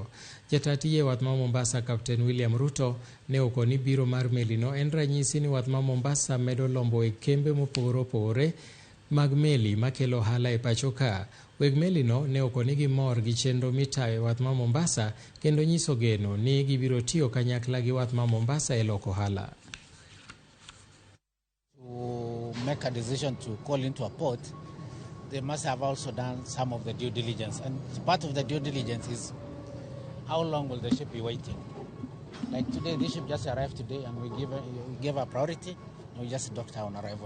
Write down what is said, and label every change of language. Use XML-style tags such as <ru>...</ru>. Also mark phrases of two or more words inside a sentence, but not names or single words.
<luo>Jatatiye wath ma Mombasa Captain William Ruto ne okoni biro mar melino en ranyisi ni wath ma Mombasa medo lombo e kembe mopogore opogore mag meli makelo hala e pachoka. Weg melino ne okoni gi mor gi chenro mitayo e wath ma Mombasa kendo nyiso geno ni gibiro tiyo kanyakla gi wath ma Mombasa e loko hala.</luo> <en>To make a decision to call into a port, they must have also done some of the due diligence, and part of the due diligence is how long will the ship be waiting. Like today, this ship just arrived today, and we gave a priority, and we just docked on arrival.</en>